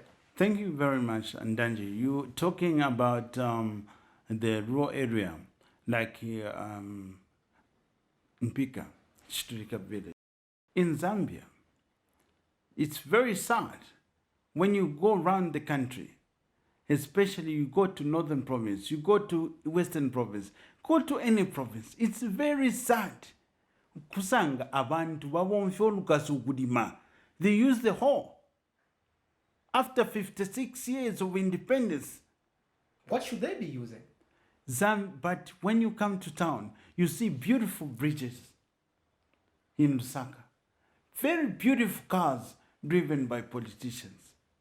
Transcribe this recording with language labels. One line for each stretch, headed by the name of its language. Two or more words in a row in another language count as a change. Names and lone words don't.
English: Thank you very much, Ndanji. You talking about the rural area, like Mpika, Chitulika village. In Zambia, it's very sad when you go around the country, especially you go to Northern Province, you go to Western Province, go to any province. It's very sad.
Bemba: Kusanga abantu babonfyolukasu kudima.
English: They use the hoe. After 56 years of independence. What should they be using? But when you come to town, you see beautiful bridges in Lusaka. Very beautiful cars driven by politicians.